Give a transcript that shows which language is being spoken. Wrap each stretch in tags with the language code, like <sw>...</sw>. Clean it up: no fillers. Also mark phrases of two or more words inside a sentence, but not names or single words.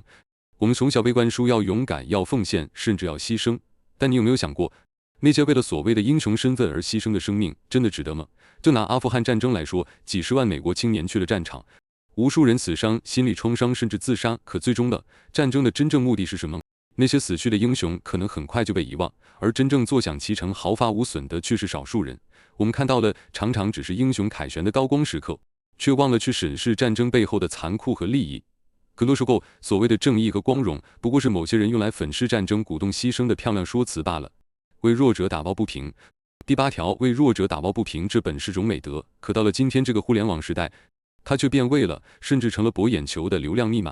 <zh>我們從小被灌輸要勇敢、要奉獻，甚至要犧牲。但你有沒有想過，那些為了所謂的英雄身份而犧牲的生命，真的值得嗎？就拿阿富汗戰爭來說，幾十萬美國青年去了戰場，無數人死傷、心理創傷，甚至自殺。可最終的戰爭的真正目的是什麼？那些死去的英雄可能很快就被遺忘，而真正坐享其成、毫髮無損的卻是少數人。我們看到的常常只是英雄凱旋的高光時刻，卻忘了去審視戰爭背後的殘酷和利益。更多時候，所謂的正義和光榮，不過是某些人用來粉飾戰爭、鼓動犧牲的漂亮說辭罷了。為弱者打抱不平。第8條，為弱者打抱不平，這本是種美德，可到了今天這個互聯網時代，它卻變味了，甚至成了博眼球的流量密碼。</zh>